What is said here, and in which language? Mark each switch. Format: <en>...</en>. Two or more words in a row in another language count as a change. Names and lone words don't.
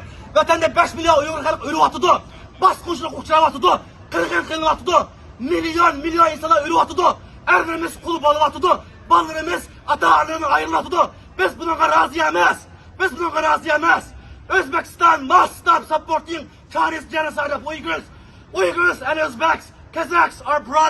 <uz>Vatanda 5 million Uyg'ur xalq o'lyapti. Bosqinchilik uchrayapti. Qirg'in qilyapti. Milyon insonlar o'lyapti. Erlarimiz qul bo'lyapti. Bolalarimiz ota-onalaridan ayrilyapti. Biz bunga rozi emas.</uz> <en>Uzbekistan must stop supporting Chinese genocide of Uyghurs. Uyghurs and Uzbeks, Kazakhs are brothers.</en>